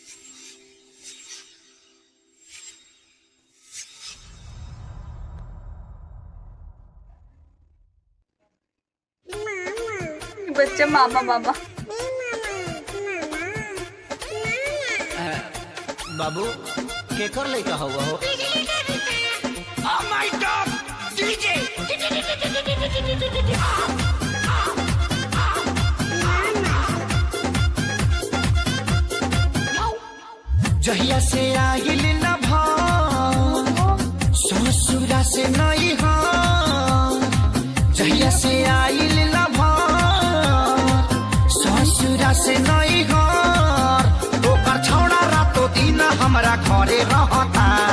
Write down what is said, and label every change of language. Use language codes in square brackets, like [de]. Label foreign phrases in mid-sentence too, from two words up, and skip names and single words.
[bho] बच्चा मामा मामा। बाबू केकर लइका हुआ हो? [en] Oh my God! DJ! [bho] जहिया से आइल न ससुरा से नहीं हो, जहिया से आइल न ससुरा से नहीं हो, ओकर छौड़ा रातो दिन हमरा घरे रहता।